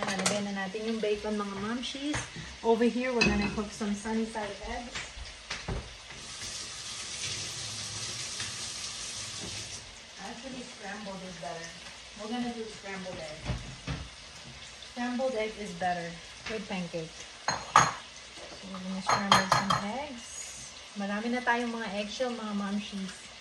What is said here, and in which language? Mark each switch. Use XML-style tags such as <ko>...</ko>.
<tl>Nalagay na natin yung bacon, mga momshies.</tl> <en>Over here, we're gonna cook some sunny side eggs. Actually, scrambled is better. We're gonna do scrambled egg. Scrambled egg is better with pancake. So, we're gonna scramble some eggs.</en> <tl>Marami na tayong mga eggshell, mga momshies.</tl>